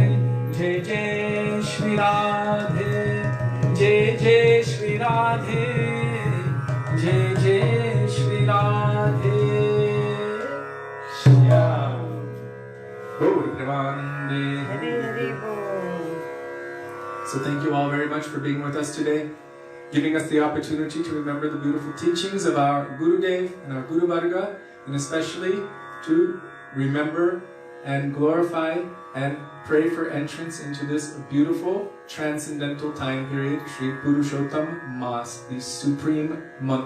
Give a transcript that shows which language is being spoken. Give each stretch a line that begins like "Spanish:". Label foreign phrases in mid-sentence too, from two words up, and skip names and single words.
Hindi: जय जय श्री राधे, जय जय श्री राधे, जय जय श्री राधे श्याम।
Bangla: গুরু প্রেমানন্দে. হরি হরি বোল.
English: So thank you all very much for being with us today, giving us the opportunity to remember the beautiful teachings of our Gurudev and our Guru Varga, and especially to remember and glorify and pray for entrance into this beautiful transcendental time period, Shri Purushotam Mas, the supreme month.